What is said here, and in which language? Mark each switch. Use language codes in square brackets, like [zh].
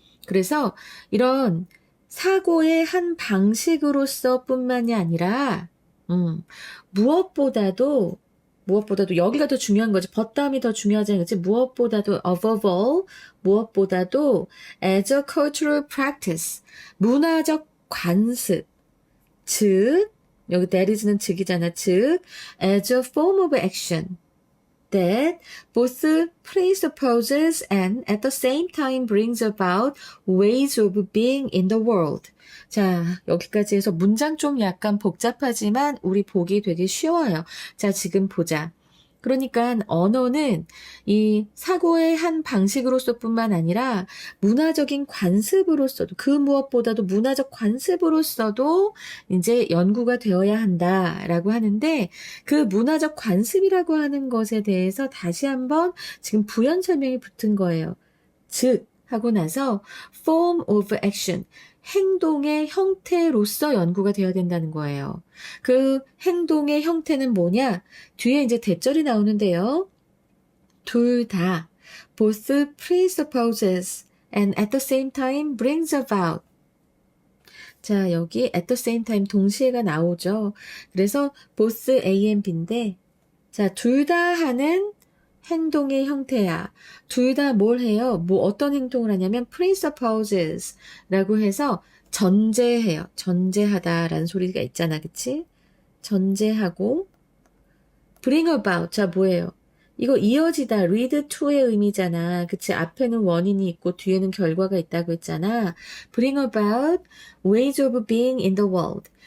[ko] 그래서 이런 사고의 한 방식으로서 뿐만이 아니라 무엇보다도 여기가 더 중요한 거지. but 다음이 더 중요하지 않겠지? 무엇보다도 [en] above all, [ko] 무엇보다도 [en] as a cultural practice, [ko] 문화적 관습, 즉 여기 [en] that is [ko] 는 즉이잖아. [en] 즉 as a form of action that both presupposes and at the same time brings about ways of being in the world. [ko] 자, 여기까지 해서 문장 좀 약간 복잡하지만 우리 보기 되게 쉬워요. 자, 지금 보자. 그러니까 언어는 이 사고의 한 방식으로서 뿐만 아니라 문화적인 관습으로서도 그 무엇보다도 문화적 관습으로서도 이제 연구가 되어야 한다라고 하는데 그 문화적 관습이라고 하는 것에 대해서 다시 한번 지금 부연 설명이 붙은 거예요. 즉 하고 나서 [en] form of action [ko] 행동의 형태로서 연구가 되어야 된다는 거예요. 그 행동의 형태는 뭐냐? 뒤에 이제 대절이 나오는데요. 둘 다 [en] both presupposes and at the same time brings about. [ko] 자, 여기 [en] at the same time [ko] 동시에가 나오죠. 그래서 both A and B인데 자, 둘 다 하는 행동의 형태야. 둘 다 뭘 해요? 뭐 어떤 행동을 하냐면 presupposes 라고 해서 전제해요. 전제하다라는 소리가 있잖아. 그치? 전제하고 [en] bring about. [ko] 자, 뭐예요? 이거 이어지다. lead to의 의미잖아. 그치? 앞에는 원인이 있고 뒤에는 결과가 있다고 했잖아. [en] bring about ways of being in the world.